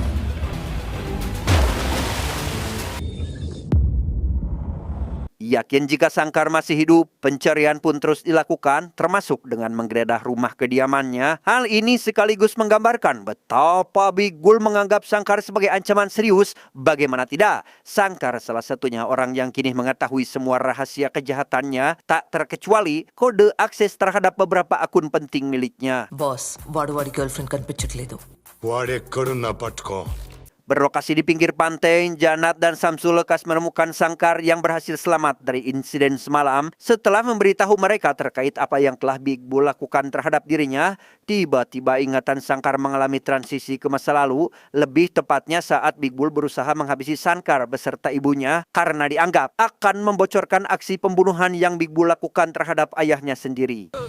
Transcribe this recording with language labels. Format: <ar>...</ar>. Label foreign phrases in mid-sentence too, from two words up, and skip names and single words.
<id>Yakin jika Sangkar masih hidup, pencarian pun terus dilakukan, termasuk dengan menggeledah rumah kediamannya. Hal ini sekaligus menggambarkan betapa Big Bull menganggap Sangkar sebagai ancaman serius. Bagaimana tidak, Sangkar salah satunya orang yang kini mengetahui semua rahasia kejahatannya, tak terkecuali kode akses terhadap beberapa akun penting miliknya.</id> <te>బాస్ వాడు వాడి</te> <en>girl friend</en> <te>కనిపించట్లేదు వాడెక్కడున్నా పట్టుకో.</te> <id>Berlokasi di pinggir pantai, Janat dan Samsul lekas menemukan Sangkar yang berhasil selamat dari insiden semalam. Setelah memberitahu mereka terkait apa yang telah Big Bull lakukan terhadap dirinya, tiba-tiba ingatan Sangkar mengalami transisi ke masa lalu, lebih tepatnya saat Big Bull berusaha menghabisi Sangkar beserta ibunya karena dianggap akan membocorkan aksi pembunuhan yang Big Bull lakukan terhadap ayahnya sendiri.</id>